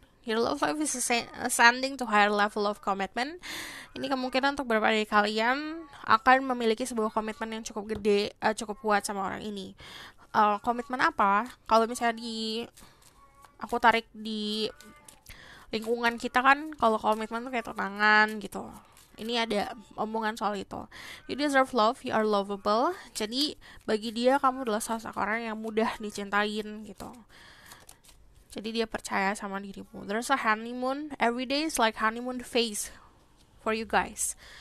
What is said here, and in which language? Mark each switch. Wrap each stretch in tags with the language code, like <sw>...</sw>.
<en>Your love life is ascending to higher level of commitment.</en> <id>Ini kemungkinan untuk beberapa dari kalian akan memiliki sebuah komitmen yang cukup gede, cukup kuat sama orang ini. Komitmen apa? Kalau misalnya aku tarik di lingkungan kita kan, kalau komitmen tuh kayak tunangan gitu. Ini ada omongan soal itu.</id> <en>You deserve love, you are lovable.</en> <id>Jadi bagi dia kamu adalah sosok orang yang mudah dicintain gitu. Jadi dia percaya sama dirimu.</id> <en>There's a honeymoon. Every day is like honeymoon phase for you guys.</en>